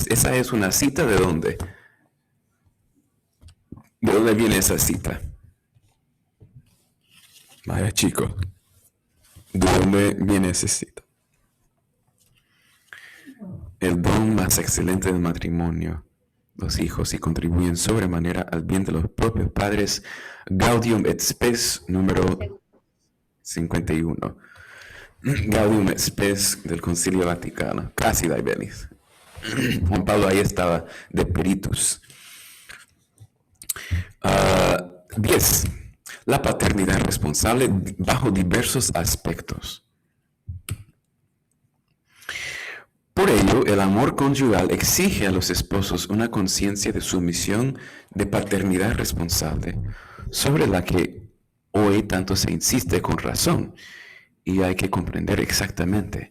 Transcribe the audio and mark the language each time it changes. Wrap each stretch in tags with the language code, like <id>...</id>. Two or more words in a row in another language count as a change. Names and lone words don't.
<es>Esa es una cita ¿de dónde? ¿De dónde viene esa cita? Vaya chico, ¿de dónde viene esa cita? El don más excelente del matrimonio, los hijos, y contribuyen sobremanera al bien de los propios padres. Gaudium et Spes, número 51. Gaudium et Spes del Concilio Vaticano. Casi Dai Bellis. Juan Pablo ahí estaba de peritus. 10. La paternidad responsable bajo diversos aspectos. Por ello, el amor conyugal exige a los esposos una conciencia de sumisión de paternidad responsable, sobre la que hoy tanto se insiste con razón, y hay que comprender exactamente.</es>